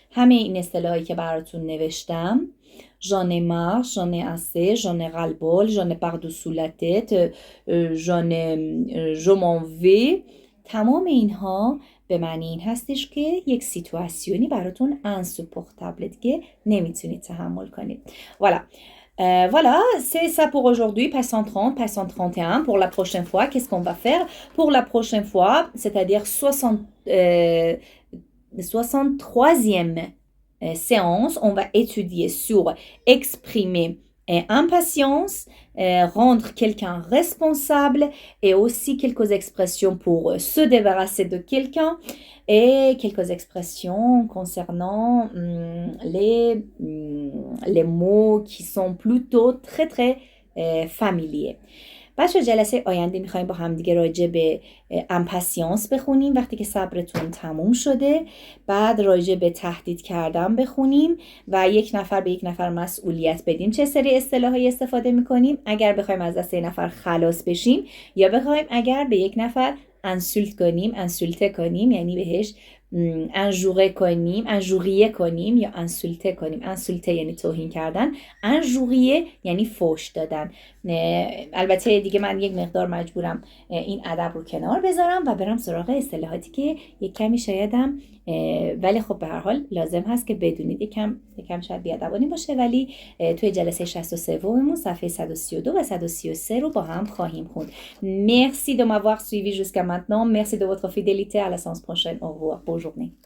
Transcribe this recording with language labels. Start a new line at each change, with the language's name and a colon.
Persian: همه این اصطلاحایی که براتون نوشتم، ژانه مار، ژانه اسه، ژانه غلبال، ژانه پردوسو لا تت، ژانه ژمانوی، تمام اینها به معنی این هستش که یک سیتواسیونی براتون انسوپورتابل، دیگه نمیتونید تحمل کنید.
French: Voilà. Voilà, c'est ça pour aujourd'hui. Passant 30, passant 31. Pour la prochaine fois, qu'est-ce qu'on va faire? Pour la prochaine fois, c'est-à-dire 63e séance, on va étudier sur exprimer impatience, rendre quelqu'un responsable et aussi quelques expressions pour se débarrasser de quelqu'un et quelques expressions concernant les mots qui sont plutôt très très familiers.
Persian: بچه جلسه آینده میخوایم با هم دیگه راجع به امپاسیانس بخونیم وقتی که صبرتون تموم شده. بعد راجع به تهدید کردن بخونیم و یک نفر به یک نفر مسئولیت بدیم. چه سری اصطلاحایی استفاده میکنیم اگر بخوایم از دست یک نفر خلاص بشیم، یا بخوایم اگر به یک نفر انسولته کنیم یعنی بهش انژوریه کنیم یا انسولته کنیم. انسولته یعنی توهین کردن، انژوریه یعنی فحش دادن. البته دیگه من یک مقدار مجبورم این ادب رو کنار بذارم و برم سراغ اصطلاحاتی که یک کمی شایدم، ولی خب به هر حال لازم هست که بدونید. یکم شاید بیادبانی باشه، ولی توی جلسه 63 مون صفحه 132 و 133 رو با هم خواهیم خوند.
French: Merci de m'avoir suivi jusqu'à maintenant. Merci de votre fidélité. À la séance prochaine. Au revoir. Bonne journée.